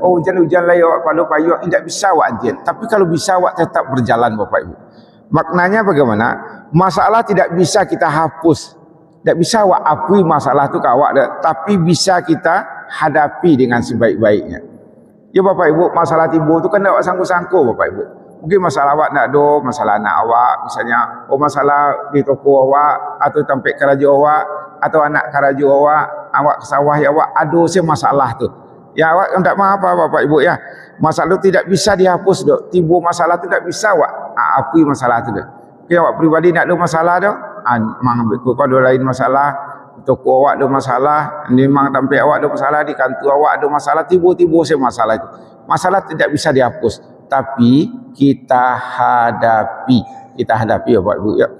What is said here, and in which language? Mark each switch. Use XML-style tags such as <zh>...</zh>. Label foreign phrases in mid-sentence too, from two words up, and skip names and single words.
<min>Oh hujan-hujan lah awak kalau payung tidak bisa awak antian. Tapi kalau bisa awak tetap berjalan Bapak Ibu.</min> <id>Maknanya bagaimana? Masalah tidak bisa kita hapus. Tidak bisa awak apui masalah itu ke awak dah. Tapi bisa kita hadapi dengan sebaik-baiknya.</id> <min>Ya Bapak Ibu, masalah timbul tu kan awak sangkut-sangkut Bapak Ibu. Mungkin masalah awak nak do, masalah anak awak misalnya, masalah di toko awak atau tempat kerja awak atau anak kerja awak ke sawah ya awak ada sih masalah tu. Ya awak tak mahu apa Bapak Ibu ya. Masalah tu tidak bisa dihapus do. Timbul masalah tu tak bisa awak apui masalah tu do. Mungkin awak pribadi nak ada masalah do, memang kau ada lain masalah. Toko awak ada masalah, memang tempat awak ada masalah, di kantor awak ada masalah, tiba-tiba saya masalah itu.</min> <id>Masalah tidak bisa dihapus, tapi kita hadapi ya Bapak Ibu ya.</id>